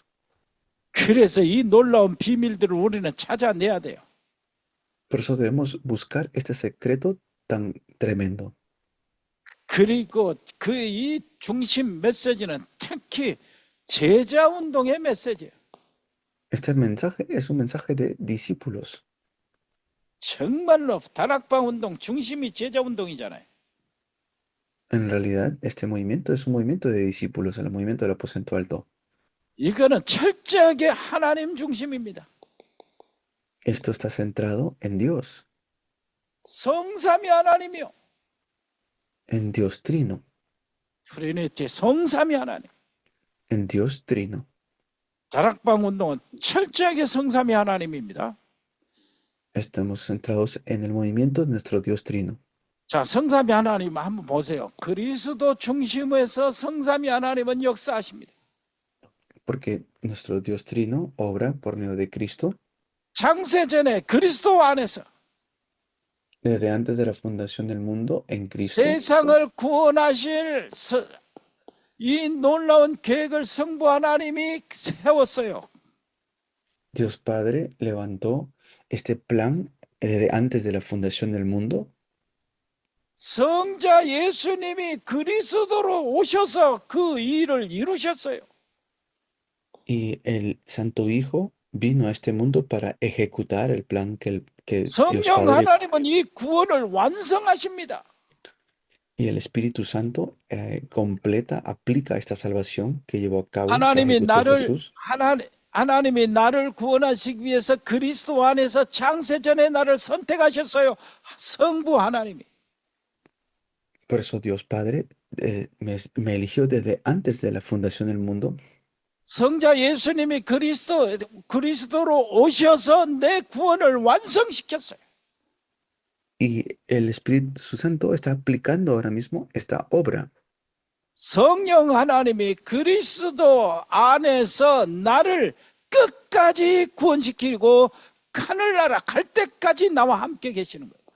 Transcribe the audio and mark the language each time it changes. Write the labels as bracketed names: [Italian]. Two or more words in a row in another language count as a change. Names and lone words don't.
[Korean] 그래서 이 놀라운 비밀들을 우리는 찾아내야 돼요. [Spanish] Por eso debemos buscar este secreto tan tremendo. [Korean] 그리고 그 이 중심 메시지는 특히 제자 운동의 메시지예요. [Spanish] Este mensaje es un mensaje de discípulos. [Korean] 정말로 다락방 운동 중심이 제자 운동이잖아요. [Spanish] En realidad, este movimiento es un movimiento de discípulos, el movimiento del aposento alto. [Korean] 이거는 철저하게 하나님 중심입니다. [Spanish] Esto está centrado en Dios, [Korean] 성삼위 하나님이요. [Spanish] en Dios Trino, [Korean] 트리니티 성삼위 하나님. [Spanish] en Dios Trino. [Korean] 다락방 운동은 철저하게 성삼위 하나님입니다. [Spanish] Estamos centrados en el movimiento de nuestro Dios Trino. [Korean] 자, 성삼위 하나님 한번 보세요. 그리스도 중심에서 성삼위 하나님은 역사하십니다. [Spanish] Porque nuestro Dios Trino obra por medio de Cristo [Korean] 창세전에 그리스도 안에서 [Spanish] desde antes de la fundación del mundo en Cristo. [Korean] 세상을 구원하실 이 놀라운 계획을 성부 하나님이 세웠어요. [Spanish] Dios Padre levantó este plan desde antes de la fundación del mundo. [Korean] 성자 예수님이 그리스도로 오셔서 그 일을 이루셨어요. [Spanish] Y el Santo Hijo vino a este mundo para ejecutar el plan que Dios [Korean] 성령 [Spanish] Padre [Korean] 하나님은 이 구원을 완성하십니다. [Spanish] y el Espíritu Santo completa, aplica esta salvación que llevó a cabo, que [Korean] 하나님이 [Spanish] ejecutó [Korean] 나를 [Spanish] Jesús. [Korean] 하나님이 나를 구원하시기 위해서 그리스도 안에서 창세전에 나를 선택하셨어요. 성부 하나님이. [Spanish] Por eso Dios Padre me eligió desde antes de la fundación del mundo. [Korean] 성자 예수님이 그리스도로 오셔서 내 구원을 완성시켰어요. [Spanish] Y el Espíritu Santo está aplicando ahora mismo esta obra. [Korean] 성령 하나님이 그리스도 안에서 나를 끝까지 구원시키고 하늘나라 갈 때까지 나와 함께 계시는 거예요.